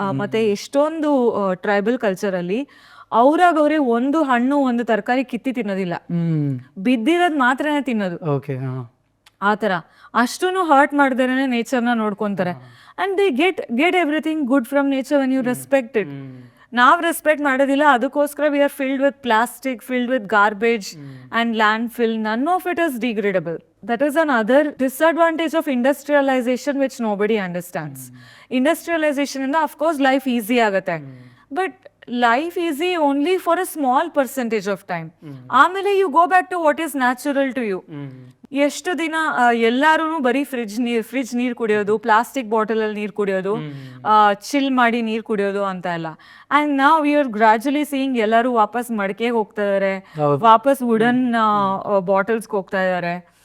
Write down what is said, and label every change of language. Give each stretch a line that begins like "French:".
Kannada: ಮತ್ತು ಎಷ್ಟೊಂದು ಟ್ರೈಬಲ್ ಕಲ್ಚರಲ್ಲಿ ಅವ್ರಾಗವ್ರೆ ಒಂದು ಹಣ್ಣು ಒಂದು ತರಕಾರಿ ಕಿತ್ತಿ ತಿನ್ನೋದಿಲ್ಲ, ಬಿದ್ದಿರೋದು ಮಾತ್ರನೇ ತಿನ್ನೋದು. ಆ ಥರ ಅಷ್ಟೂ ಹರ್ಟ್ ಮಾಡ್ದೇನೆ ನೇಚರ್ನ ನೋಡ್ಕೊತಾರೆ.
English: And they get everything good from nature when you respect it.
Kannada: ನಾವು ರೆಸ್ಪೆಕ್ಟ್ ಮಾಡೋದಿಲ್ಲ, ಅದಕ್ಕೋಸ್ಕರ
English: We are filled with plastic, filled with garbage and landfill. None of it is degradable. That is another disadvantage of industrialization which nobody understands. Industrialization
Kannada: ಇಂದ
English: of course life easy
Kannada: ಆಗುತ್ತೆ,
English: but life easy only for a small percentage of time.
Kannada: ಆಮೇಲೆ
English: you go back to what is natural to you.
Kannada: ಎಷ್ಟು ದಿನ ಎಲ್ಲರೂ ಬರೀ fridge ನೀರು ಕುಡಿಯೋದು, plastic ಬಾಟಲಲ್ಲಿ ನೀರು ಕುಡಿಯೋದು, ಚಿಲ್ ಮಾಡಿ ನೀರು ಕುಡಿಯೋದು ಅಂತ ಎಲ್ಲ. ಆ್ಯಂಡ್ ನಾವು
English: we are gradually seeing
Kannada: ಎಲ್ಲರೂ ವಾಪಸ್ ಮಡಿಕೆಗೆ ಹೋಗ್ತಾ ಇದ್ದಾರೆ, ವಾಪಸ್ ವುಡನ್ ಬಾಟಲ್ಸ್ಗೆ ಹೋಗ್ತಾ ಇದ್ದಾರೆ.